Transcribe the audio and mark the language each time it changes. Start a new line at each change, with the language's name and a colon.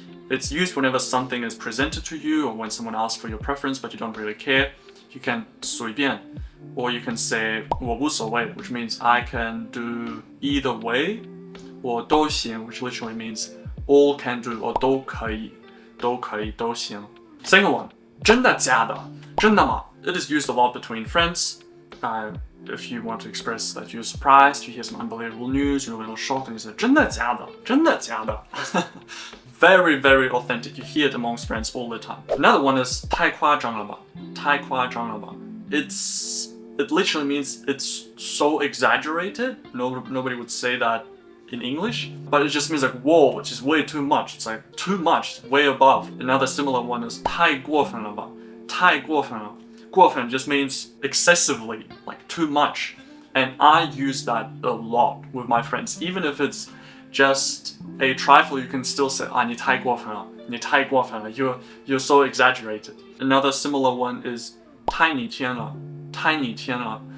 English: It's used whenever something is presented to you or when someone asks for your preference but you don't really care. You can
Chinese: 随便,
English: or you can say
Chinese: 我无所谓,
English: which means I can do either way, or
Chinese: 都行,
English: which literally means all can do, or
Chinese: 都可以, 都行.
English: Second one,
Chinese: 真的假的, 真的吗?
English: It is used a lot between friends. If you want to express that you're surprised, you hear some unbelievable news, you're a little shocked, and you say
Chinese: 真的假的, 真的假的.
English: Very, very authentic. You hear it amongst friends all the time. Another one is
Chinese: 太夸张了吧, 太夸张了吧.
English: It literally means it's so exaggerated. Nobody would say that in English, but it just means like whoa, which is way too much. It's like too much, it's way above. Another similar one is
Chinese: 太过分了吧, 太过分了.
English: 过分 just means excessively, like too much. And I use that a lot with my friends. Even if it's just a trifle, you can still say,
Chinese: 你太过分了, 你太过分了,
English: you're so exaggerated. Another similar one is
Chinese: 太逆天了, 太逆天了.